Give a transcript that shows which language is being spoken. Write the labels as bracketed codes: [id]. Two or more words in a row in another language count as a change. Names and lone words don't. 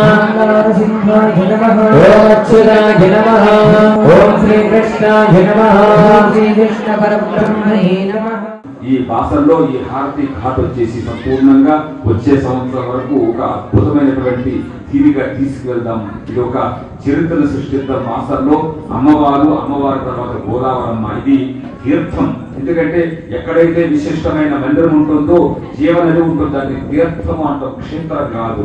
[sa] नारसिंहाय नमः ओम अच्युताय नमः ओम श्री कृष्णाय नमः श्री कृष्ण परब्रह्मणे नमः. [te] ఈ బాసరలో ఈ హారతి ఘాట్ వచ్చేసి సంపూర్ణంగా వచ్చే సంవత్సరం వరకు ఒక అద్భుతమైనటువంటి తీరిగా తీసుకువెళ్దాం. ఇది ఒక చరిత్రను సృష్టిద్దాం. బాసరలో అమ్మవారి తర్వాత గోదావరమ్మ, ఇది తీర్థం. ఎందుకంటే ఎక్కడైతే విశిష్టమైన మందిరం ఉంటుందో జీవనది ఉంటుందో దాన్ని తీర్థము అంటాం, క్షేత్రం కాదు.